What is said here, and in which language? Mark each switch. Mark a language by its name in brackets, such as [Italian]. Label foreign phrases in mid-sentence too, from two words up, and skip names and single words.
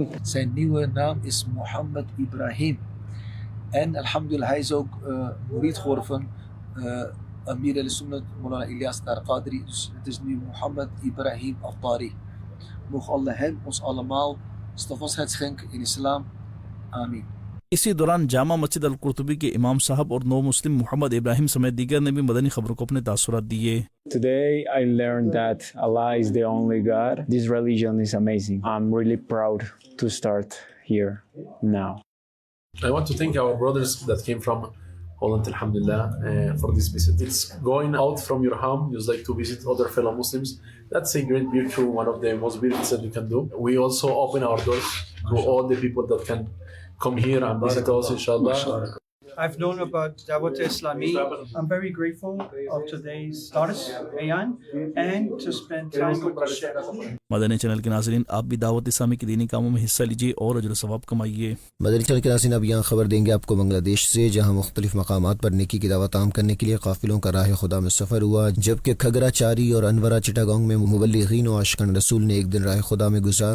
[Dutch] Zijn nieuwe naam is Mohammed Ibrahim. En alhamdulillah, hij is ook murid geworden van Amir al-Sunnat, Mulana Ilyas Qadri. Dus het is nu Mohammed Ibrahim al-Tari. Mogen Allah hem, ons allemaal, standvastigheid schenken in islam. Amin. [Urdu] اسی دوران جامع مسجد القرطبی کے امام صاحب اور نو مسلم محمد ابراہیم سمیت دیگر نے بھی مدنی خبروں کو اپنے تاثرات دیے۔ [English] Today I learned that Allah is the only God. This religion is amazing. I'm really proud to start here now. I want to thank our brothers that came from Holland, alhamdulillah, for this visit. It's going out from your home, you like to visit other fellow Muslims. That's a great virtue, one of the most beautiful that we can do. We also open our doors to all the people that can come here and visit us, inshallah. I've known about Dawat Islami. I'm very grateful of today's Dars Bayan and to spend time with the Sheikh. [Urdu] مدنی چینل کے ناظرین آپ بھی دعوت اسلامی کے دینی کاموں میں حصہ لیجیے اور اجر و ثواب کمائیے. مدنی چینل کے ناظرین اب یہاں خبر دیں گے آپ کو بنگلہ دیش سے، جہاں مختلف مقامات پر نیکی کی دعوت عام کرنے کے لیے قافلوں کا راہ خدا میں سفر ہوا، جبکہ کھگرا چاری اور انورا چٹاگانگ میں مبلغین و عاشقان رسول نے ایک دن راہ خدا میں گزارا.